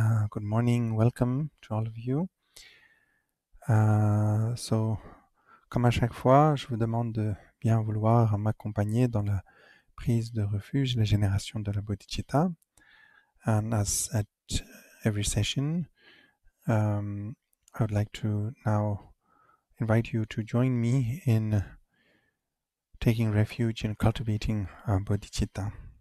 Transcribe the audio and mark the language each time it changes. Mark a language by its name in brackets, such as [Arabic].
[English] Good morning, welcome to all of you. [French] Comme à chaque fois, je vous demande de bien vouloir m'accompagner dans la prise de refuge, la génération de la bodhicitta. [English] And as at every session, I would like to now invite you to join me in taking refuge in cultivating bodhicitta.